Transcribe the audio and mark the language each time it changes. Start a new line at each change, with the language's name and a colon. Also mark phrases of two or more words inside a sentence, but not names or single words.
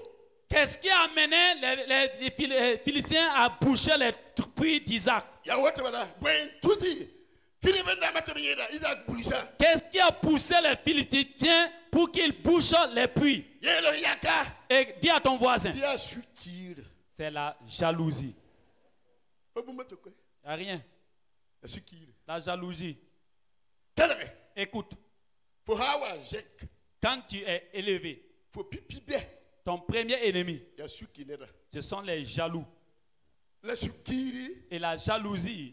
French: Qu'est-ce qui a amené les Philistins à boucher les puits d'Isaac?
Mossi: yaa woto bala bõe n tusi filib n dãmbã tɩ b yẽda isak bulsa
French: Qu'est-ce qui a poussé les Philistins pour qu'ils bouchent les puits?
Mossi: yeel yaka
French: Et dis à ton voisin,
Mossi: tɩ yaa sũ-kiir
French: c'est la jalousie.
Mossi: pa bũmba tɩ koe
French: Il n'y a rien.
Mossi: la sũ-kiir
French: La jalousie.
Mossi: kelge
French: Écoute,
Mossi: fo haa wa zẽk
French: quand tu es élevé,
Mossi: fo pipi bɛ
French: ton premier ennemi,
Mossi: yaa sũ-ki neda
French: ce sont les jaloux.
Mossi: la sũ-kiiri
French: Et la jalousie